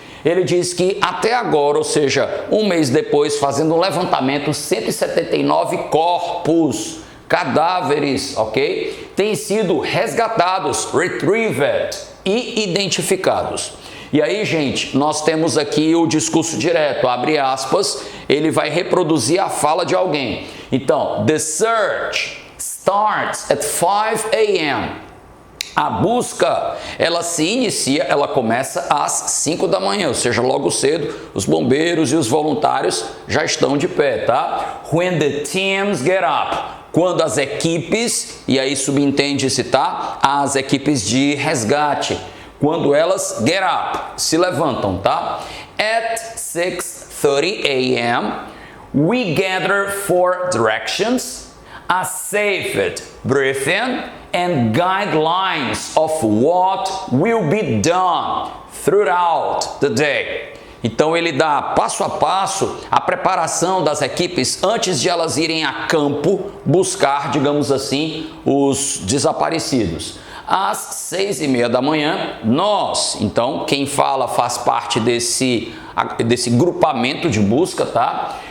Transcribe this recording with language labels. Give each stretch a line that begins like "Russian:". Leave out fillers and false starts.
Portuguese: Ele diz que até agora, ou seja, um mês depois, fazendo um levantamento, 179 corpos, cadáveres, ok? Têm sido resgatados, retrieved e identificados. E aí, gente, nós temos aqui o discurso direto, abre aspas, ele vai reproduzir a fala de alguém.
English: Então, the search starts at 5 a.m.
Portuguese: A busca, ela se inicia, ela começa às 5 da manhã, ou seja, logo cedo, os bombeiros e os voluntários já estão de pé, tá?
English: When the teams get up,
Portuguese: quando as equipes, e aí subentende-se, tá? As equipes de resgate, quando elas
English: get up,
Portuguese: se levantam, tá?
English: At 6:30 a.m., we gather for directions, a safe briefing, and guidelines of what will be done throughout the day.
Portuguese: Então ele dá passo a passo a preparação das equipes antes de elas irem a campo buscar, digamos assim, os desaparecidos. Às 6:30 da manhã, nós, então quem fala faz parte desse grupamento de busca, tá?